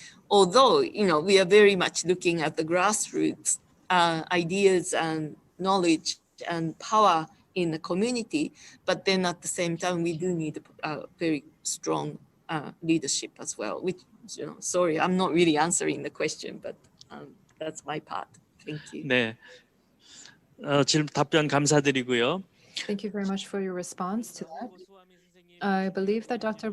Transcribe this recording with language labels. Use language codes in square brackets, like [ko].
[en] Although, we are very much looking at the grassroots ideas and knowledge and power in the community, but then at the same time, we do need a very strong leadership as well, which, sorry, I'm not really answering the question, but that's my part. Thank you. [ko] 네, 질문 답변 감사드리고요. [en] Thank you very much for your response to that. I believe that Dr.